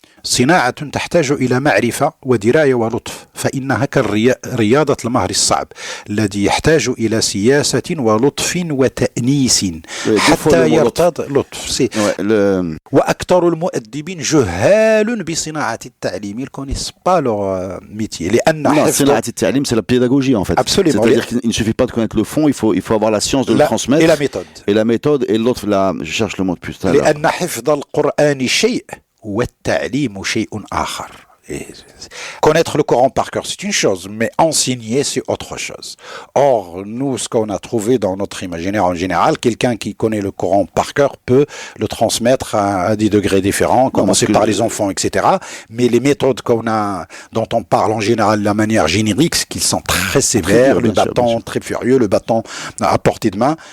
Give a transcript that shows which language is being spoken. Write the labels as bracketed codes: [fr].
[ar] صناعة تحتاج إلى معرفة ودراية ولطف فإنها كرياضة المهر الصعب الذي يحتاج إلى سياسة ولطف وتأنيس حتى يرتضي لطف وأكثر المؤدبين جهال بصناعة التعليم. [fr] Ils connaissent pas leur métier. [ar] لأن [fr] صناعة التعليم c'est la pédagogie en fait. Absolument. C'est-à-dire qu'il ne suffit pas de connaître le fond, il faut avoir la science de le transmettre. Et la méthode. Et l'autre, je cherche le mot de plus tard. [ar] لأن حفظ القرآن شيء والتعليم شيء آخر. [fr] Connaître le Coran par cœur, c'est une chose, mais enseigner, c'est autre chose. Or, nous, ce qu'on a trouvé dans notre imaginaire en général, quelqu'un qui connaît le Coran par cœur peut le transmettre à des degrés différents, commencer par les enfants, etc. Mais les méthodes dont on parle en général de la manière générique, c'est qu'ils sont très sévères, le bâton très furieux, le bâton à portée de main.